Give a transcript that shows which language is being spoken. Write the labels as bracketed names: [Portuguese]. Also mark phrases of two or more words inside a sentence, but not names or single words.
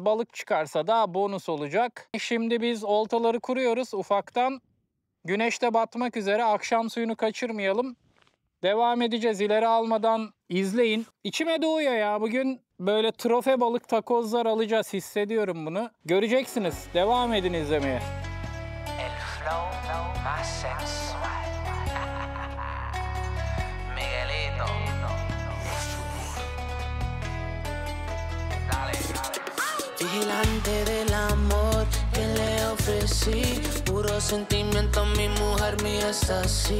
[Turkish] Balık çıkarsa da bonus olacak. Şimdi biz oltaları kuruyoruz ufaktan. Güneş de batmak üzere. Akşam suyunu kaçırmayalım. Devam edeceğiz. İleri almadan izleyin. İçime doğuyor ya. Bugün böyle trofe balık takozlar alacağız. Hissediyorum bunu. Göreceksiniz. Devam edin izlemeye. [Spanish] El flow más sensual. Miguelito. Vigilante del amor que le ofrecí, puro sentimiento, mi mujer mía es así.